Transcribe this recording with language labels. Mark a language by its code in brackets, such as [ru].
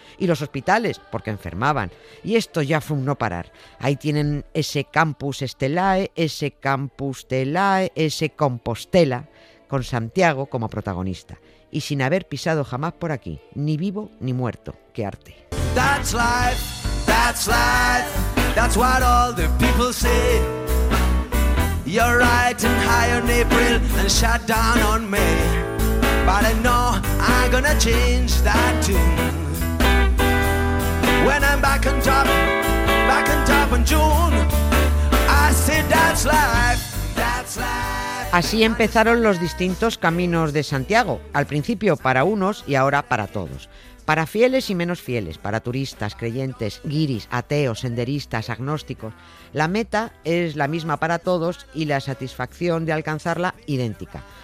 [es] Y los hospitales, porque enfermaban. Y esto ya fue un no parar. Ahí tienen ese Campus Stellae, ese Campus Stellae, ese Compostela, con Santiago como protagonista. Y sin haber pisado jamás por aquí, ni vivo ni muerto. ¡Qué arte! [en] That's life, that's life, that's what all the people say. You're right and high on April and shut down on May. But I know I'm gonna change that tune. When I'm back on top in June, I say that's life, that's life. [es] Así empezaron los distintos caminos de Santiago, al principio para unos y ahora para todos. Para fieles y menos fieles, para turistas, creyentes, guiris, ateos, senderistas, agnósticos. La meta es la misma para todos y la satisfacción de alcanzarla idéntica.